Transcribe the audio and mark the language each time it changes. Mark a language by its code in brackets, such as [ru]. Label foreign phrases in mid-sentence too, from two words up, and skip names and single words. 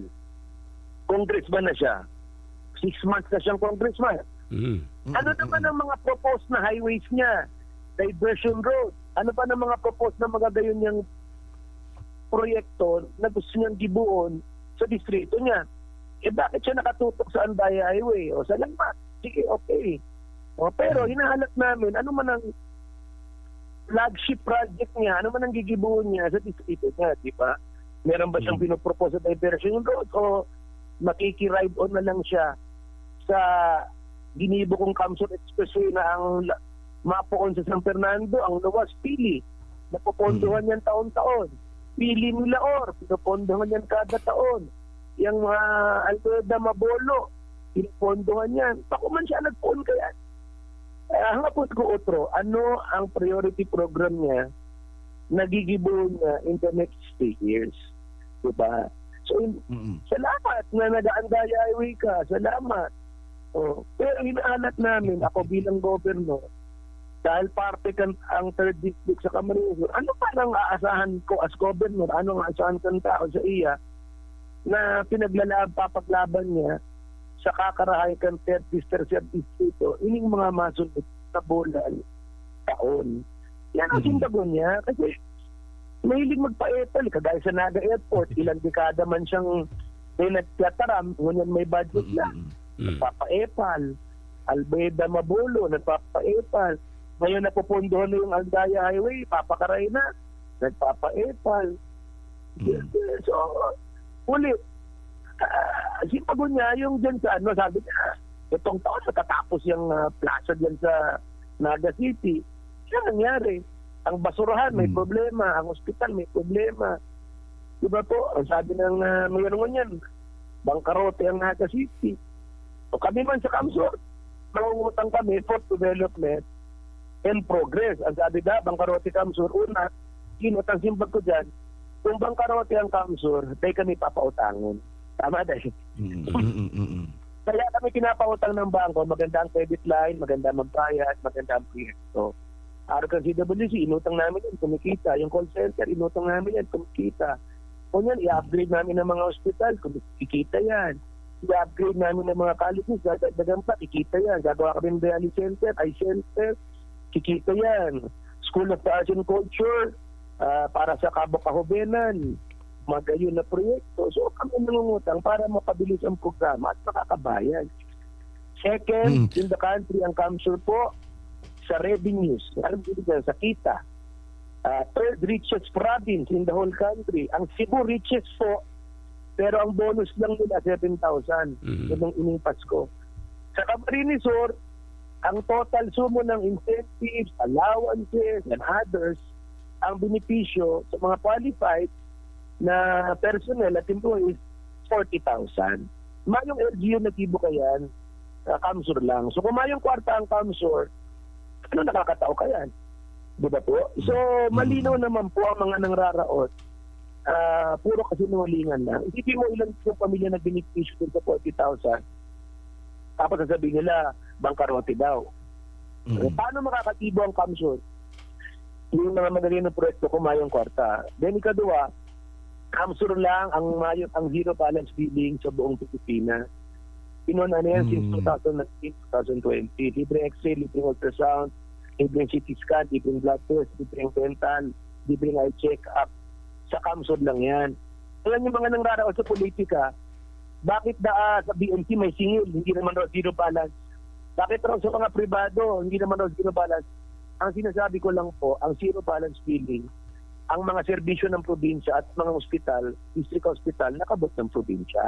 [tl] Congressman na siya. 6 months na siyang congressman. Ano naman ang mga proposed na highways niya? Diversion road. Ano pa ng mga proposed na magagayon niyang proyekto na gusto niyang gibuon sa distrito niya? Eh bakit siya nakatutok sa Andaya Highway? O salamat. Sige, okay. Pero hinahanap namin, ano man ang flagship project niya, ano man ang gigibuon niya sa distrito niya, di ba? Meron ba siyang pinopropose sa diversion road o makiki-ride on na lang siya sa ginibo kong Kamsur Expressway na ang mapoon sa San Fernando, ang luwas, pili. Napopondohan yan taon-taon. Pili Milaor, pinopondohan yan kada taon. Yung mga Almeda Mabolo, pinopondohan yan. [bik] Pakuman siya nagpoon kaya. Hangapot ko otro, ano ang priority program niya nagigibo niya [en] in the next 3 years? [tl] Diba? So, salamat na nag-Andaya Highway ka. Salamat. Pero hinaalat namin, ako bilang governor, dahil parte kan ang 3rd district sa Camarines, ano pa lang aasahan ko [en] as governor? [bik] Ano ang aasahan kang tao sa iya na papaglaban niya sa kakarahay kan 3rd district sa distrito, ining mga masunod na bulan, taon. Yan ang sindagon niya kasi mahilig magpa-epal, kagaya sa Naga Airport, ilang dekada man siyang nagtataram, ngunyan may budget lang. [tl] Nagpapa-epal. Almeda Mabolo, nagpapa-epal. Ngayon napupundohan na yung Andaya Highway, papakaray na. Nagpapa-epal. So, ulit, bago niya, yung dyan sa ano, sabi niya, itong taon matatapos yung plaza dyan sa Naga City. Yan nangyari. Ang basurahan may problema, ang ospital may problema. Diba po, ang sabi ng mayroon yan, bangkarote ang Naga City. O kami man sa Kamsur, nangungutang kami [en] for development and progress. [tl] Ang sabi na, bangkarote Kamsur, una, kinutang simbag ko dyan, kung bangkarote ang Kamsur, tayo kami papautangin. Tama dahil. Kaya kami pinapautang ng bangko, maganda ang [en] credit line, [tl] maganda magbayad, maganda ang proyekto. Araw CWC, inutang namin yan, kumikita. Yung [en] call center, [tl] inutang namin yan, kumikita. Kung yan, i-upgrade namin ng mga hospital, kumikita yan. I-upgrade namin ng mga colleges, dagdagan pa, kikita yan. Gagawa kami ng [en] dialysis center, eye center, [tl] kikita yan. School of Arts and Culture, para sa Cabo-Cahobenan, mga gayon na proyekto. So kami nangungutang para mapabilis ang programa at makakabayan. [en] Second, in the country, [tl] ang Kamsur po, sa revenues, alam mo dyan, sa kita. [en] Third richest province in the whole country. [tl] Ang Cebu richest po, pero ang bonus lang nila 7,000. Yun ang inimpas ko. Sa Camarines Sur, ang total sumo ng [en] incentives, allowances, and others, [tl] ang benepisyo sa mga qualified na personnel at employees, 40,000. [bik] Mayong LGU na tibo kayan, Kamsur lang. So kung mayong kwarta ang Kamsur, ano nakakatao kayan? [tl] Diba po? So malinaw naman po ang mga nangraraot. Puro kasinungalingan lang. Isipin mo ilan yung pamilya na benepisyo dun sa 40,000. Tapos sasabihin nila, bangkarote daw. Paano makakatibo ang Kamsur? Yung mga madali ng proyekto ko mayong kwarta. Then ikadua, Kamsur lang ang [en] zero balance billing [tl] sa buong Pilipinas. Pinunan na yan since 2019, 2020. Libreng X-ray, libreng ultrasound, libreng [en] CT scan, [tl] libreng [en] blood test, [tl] libreng dental, libreng [en] eye check-up. [tl] Sa Kamsur lang yan. Ayan yung mga nangraraos sa politika, bakit sa BMC may singil, hindi naman raw [en] zero balance? [tl] Bakit raw sa mga privado, hindi naman raw [en] zero balance? [tl] Ang sinasabi ko lang po, ang [en] zero balance billing, [tl] ang mga serbisyo ng probinsya at mga ospital, [en] district hospital, [tl] nakabot ng probinsya.